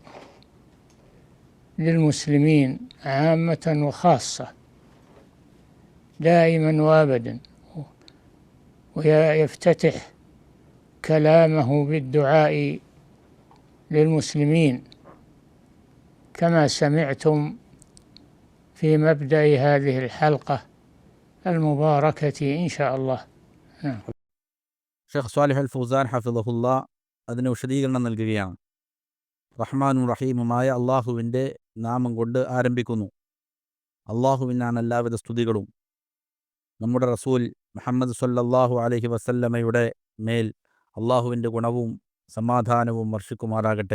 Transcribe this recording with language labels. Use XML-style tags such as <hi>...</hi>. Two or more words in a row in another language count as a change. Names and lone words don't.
<ar>للمسلمين عامة وخاصة دائما وابدا، ويفتتح كلامه بالدعاء للمسلمين كما سمعتم في مبدأ هذه الحلقة المباركة إن شاء الله.</ar> <ml>ഷെയ്ഖ് സ്വാലിഹ് അൽ ഫൗസാൻ ഹഫിളഹുല്ല അതിന് വിശദീകരണം നൽകുകയാണ്. റഹ്മാനും റഹീമുമായ അള്ളാഹുവിൻ്റെ നാമം കൊണ്ട് ആരംഭിക്കുന്നു. അള്ളാഹുവിനാണ് എല്ലാവിധ സ്തുതികളും. നമ്മുടെ റസൂൽ മുഹമ്മദ്</ml> <ar>صلى الله عليه</ar> <ml>വസല്ലമയുടെ മേൽ അള്ളാഹുവിൻ്റെ ഗുണവും സമാധാനവും വർഷിക്കുമാറാകട്ടെ.</ml>